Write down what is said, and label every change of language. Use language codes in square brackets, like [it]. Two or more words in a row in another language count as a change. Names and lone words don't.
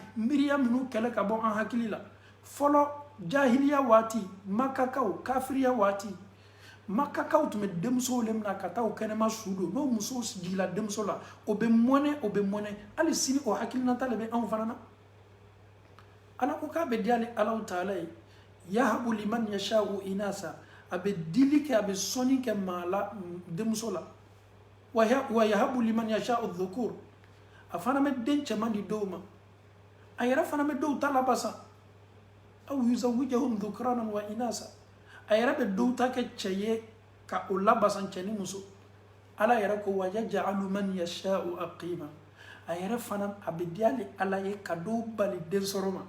[bm] miiriya minnu kɛlɛ ka bɔ an hakili la fɔlɔ jahiliya waati makakaw kafiriya waati makakaw tun bɛ denmusow le minɛ ka taa o kɛnɛma su don n'o muso jigila denmuso la o bɛ mɔnɛ hali sini o hakilinata le bɛ anw fana na ala ko k'a bɛ di ale alaw taala ye [ar] يهب لمن يشاء إناثا [bm] a bɛ dili kɛ a bɛ sɔnni kɛ maa la denmuso la wa [ar] يهب لمن يشاء الذكور [bm] a fana bɛ den cɛman di dɔw ma a yɛrɛ fana bɛ dɔw ta labasa [ar] أو يزوجهم ذكرانا وإناثا [bm] a yɛrɛ bɛ dɔw ta kɛ cɛ ye ka o labasa cɛ ni muso ala yɛrɛ ko [ar] ويجعل من يشاء عقيما [bm] a yɛrɛ fana a bɛ di ale ala ye ka dɔw bali den sɔrɔ ma